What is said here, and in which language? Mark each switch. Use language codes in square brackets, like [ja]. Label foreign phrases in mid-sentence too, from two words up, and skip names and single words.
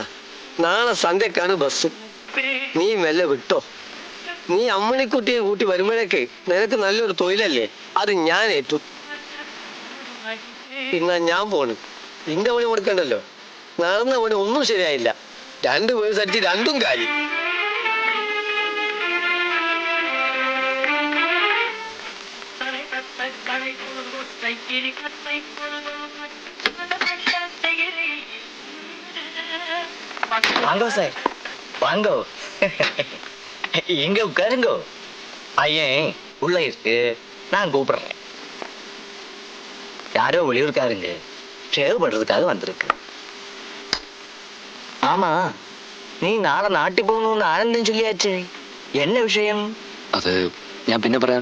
[ml] നാളെ സന്ധ്യക്കാണ് ബസ്. നീ മെല്ലെ വിട്ടോ. നീ അമ്മണിക്കുട്ടിയെ കൂട്ടി വരുമ്പോഴേക്ക് നിനക്ക് നല്ലൊരു തൊഴിലല്ലേ, അത് ഞാൻ ഏറ്റു. പിന്നെ ഞാൻ പോണ്. നിന്റെ പണി കൊടുക്കണ്ടല്ലോ. നടന്ന പണി ഒന്നും ശരിയായില്ല. 2 പേര് അടിച്ച് 2ഉം കാര്യം. [ta] வாங்கோ சார், வாங்கோ. இங்க உட்காருங்கோ. ஐயன் உள்ள இருக்கு, நான் கூப்பிடுறேன். யாரோ வெளியூர்காருங்க ஷேவ் பண்றதுக்காக வந்திருக்கு. ஆமா, நீ நாளை நாட்டி போகணும்னு ஆனந்தம் சொல்லியாச்சு. என்ன விஷயம்? [ml] അത് ഞാൻ പിന്നെ പറയാം.